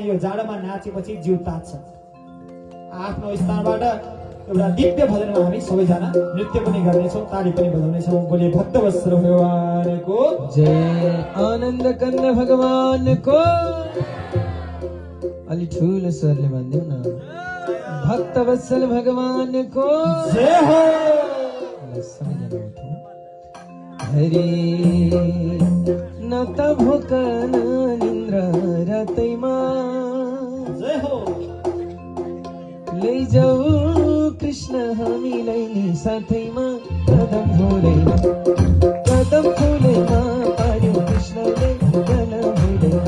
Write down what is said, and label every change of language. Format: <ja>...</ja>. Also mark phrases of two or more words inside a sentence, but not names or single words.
<ne>यो जाडोमा नाचेपछि जिउ तात्छ। आफ्नो स्थानबाट एउटा दिव्य भजनमा हामी सबैजना नृत्य पनि गर्नेछौँ, ताली पनि बजाउनेछौँ। बोलिए भक्तवत्सल भगवानको जय। आनन्द कन्द भगवानको अलि ठुलो स्वरले भन्दिउँ न। भक्तवत्सल भगवानको जय हो। हरे न त भोक न निन्द्रा रातैमा जय हो। लैजाऊ कृष्ण हामीलाई नि साथैमा। कदम फुलैमा पार्यो कृष्णले गल भुलैमा।</ne>